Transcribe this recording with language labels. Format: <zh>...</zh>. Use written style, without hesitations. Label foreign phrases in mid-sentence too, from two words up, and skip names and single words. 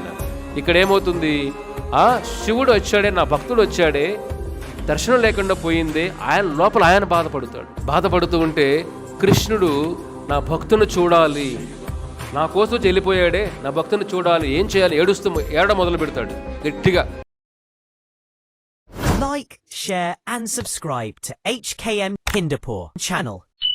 <te>ఇక్కడ ఏమవుతుంది, శివుడు వచ్చాడే, నా భక్తుడు వచ్చాడే, దర్శనం లేకుండా పోయిందే, ఆయన లోపల ఆయన బాధపడుతూ ఉంటే కృష్ణుడు నా భక్తుని చూడాలి, నా కోసం చెల్లిపోయాడే, నా భక్తుని చూడాలి, ఏం చేయాలి, ఏడడం మొదలు పెడతాడు గట్టిగా.</te> <en>Like, share and subscribe to HKM Hindupur channel.</en>